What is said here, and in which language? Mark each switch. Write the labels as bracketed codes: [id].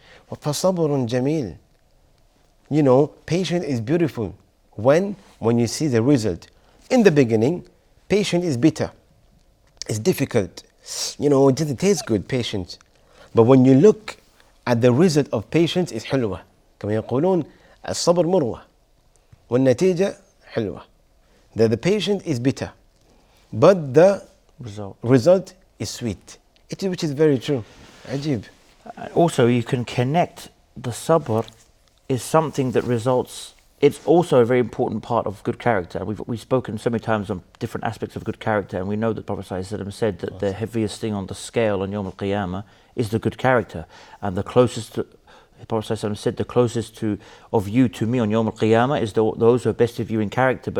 [ar] فَصَبْرٌ جَمِيلٌ. [en] You know, patience is beautiful. When you see the result. In the beginning, patience is bitter. It's difficult. You know, it doesn't taste good, patience. But when you look at the result of patience, it's حلوة. [ar] كما يقولون الصبر مروة والنتيجة حلوة. [en] The patience is bitter, but the result is sweet. Which is very true. Ajib. Also, you can connect the sabr is something that results. It's also a very important part of good character. We've spoken so many times on different aspects of good character, and we know that Prophet ﷺ said that the heaviest thing on the scale on Yawm al-Qiyamah is the good character, and the closest to, Prophet ﷺ said, the closest of you to me on Yawm al-Qiyamah is those who are best of you in character.